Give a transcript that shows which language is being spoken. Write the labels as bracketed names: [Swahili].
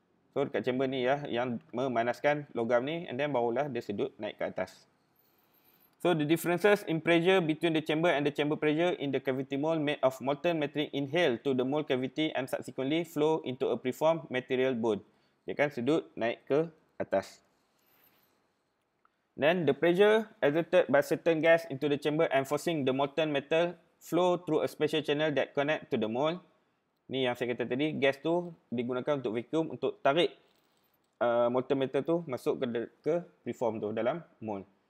[Malay] So dekat chamber ni ya, yang memanaskan logam ni, [English] and then [Malay] barulah dia sedut naik ke atas. [English] So the differences in pressure between the chamber and the chamber pressure in the cavity mold made of molten matrix inhaled to the mold cavity and subsequently flow into a preformed material bone. [Malay] Dia kan sedut naik ke atas. [English] Then the pressure exerted by certain gas into the chamber and forcing the molten metal flow through a special channel that connect to the mold. [Malay] Ni yang saya kata tadi, gas tu digunakan untuk vacuum untuk tarik molten metal tu masuk ke preform tu dalam mold.